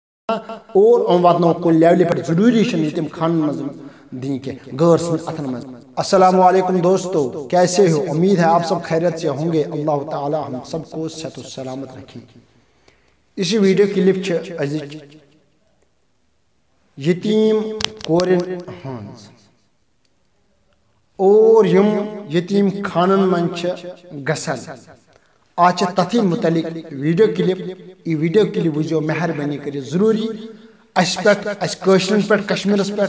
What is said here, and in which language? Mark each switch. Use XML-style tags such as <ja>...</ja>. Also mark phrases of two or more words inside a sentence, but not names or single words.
<ks>اور واتنو کن لیولہِ پٮ۪ٹھ ضروٗری چھِنہٕ ییٚتیٖم خانن منٛز دِنۍ کینٛہہ غٲر سٕنٛدۍ اَتھن منٛز.</ks> <ur>السلام علیکم دوستو، کیسے ہو؟ امید ہے آپ سب خیریت سے ہوں گے. اللہ تعالیٰ ہم سب کو صحت و سلامت رکھے.</ur> <ks>اسی</ks> <en>video clip</en> <ks>چھِ أزِچ یتیٖم کورٮ۪ن ہٕنٛز اور یِم یتیٖم خانن منٛز چھِ گژھان. آج چھِ تتھی متعلق</ks> <en>video clip.</en> <ks>یہ</ks> <en>video clip</en> <ks>وٕچھزیو مہربٲنی کٔرِتھ ضروٗری اَسہِ پٮ۪ٹھ، اَسہِ کٲشرٮ۪ن پٮ۪ٹھ، کشمیٖرس پٮ۪ٹھ.</ks>